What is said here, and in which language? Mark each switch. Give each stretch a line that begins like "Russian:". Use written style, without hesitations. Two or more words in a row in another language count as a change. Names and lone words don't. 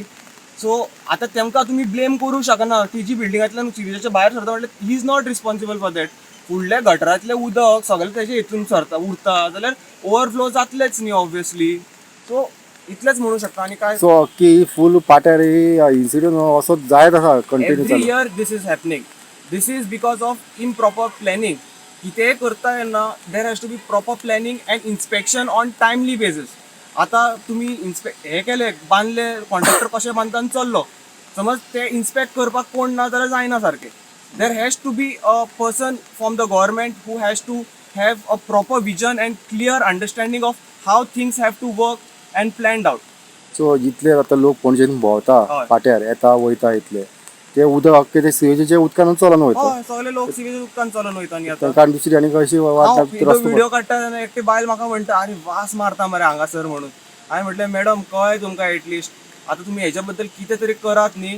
Konkani: सो आतां तेमकां तुमी ब्लेम करूं शकना. ती जी बिल्डिंगांतल्यान सिविजाच्या भायर सरता म्हटल्यार
English: he is not responsible for that.
Konkani: फुडल्या गटरांतलें उदक सगळें तेजे हितून सरता उरता जाल्यार ओवरफ्लो जातलेच न्ही ऑब्वियसली. सो इतलेंच म्हणूं शकता आनी काय. सो अख्खी फूल पाट्यार इन्सिडंट असो जायत आसा कंटिन्यू
English: every year this is happening. This is because of improper planning.
Konkani: कितेंय करता तेन्ना
English: there has to be proper planning and inspection on timely basis.
Konkani: आतां तुमी हे केले बांदले, कॉन्ट्रॅक्टर कशें बांदता आनी चल्लो. समज ते इन्स्पेक्ट करपाक कोण ना जाल्यार जायना सारकें.
English: there has to be a person from the government who has to have a proper vision and clear understanding of how things have to work and planned out.
Konkani: सो जितले आतां लोक पणजेन भोंवता हय. पाट्यार येता वयता इतले ते उदक अख्खें ते सिवेजीच्या उदकान चलोन वयता. हय सगळे लोक सिवेज उदकान चलोन वयता न्ही आतां. तांकां दुसरी आनी कशी रस्तो व्हिडिओ काडटा तेन्ना एकटी बायल म्हाका म्हणटा अरे वास मारता मरे हांगासर म्हणून. हांवें म्हटलें मॅडम कळ्ळें तुमकां एटलिस्ट. आतां तुमी हेच्या बद्दल कितें तरी करात न्ही.